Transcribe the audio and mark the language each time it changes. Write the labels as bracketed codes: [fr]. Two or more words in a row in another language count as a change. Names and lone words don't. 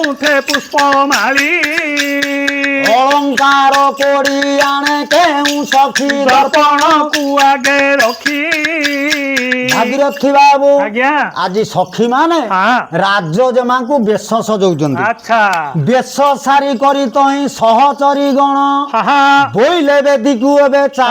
[or] ଗୁଣ୍ଠେ ପୁଷ୍ପମାଳୀ ଅଳଙ୍କାର କରି ଆଣେ କେଉଁ ସଖୀ ଦର୍ପଣକୁ ଆଗେ ରଖି ଭାଗିରଥୀ ବାବୁ ଆଜ୍ଞା ଆଜି ସଖୀ ମାନେ ହଁ ରାଜଜେମାଙ୍କୁ ବେଶ ସଜଉଛନ୍ତି। ଆଚ୍ଛା ବେଶ ସାରି କରି ତହିଁ ସହଚରୀ ଗଣ ହାହା ବୋଇଲେ ବେଦିକୁ ଏବେ ଚାଲ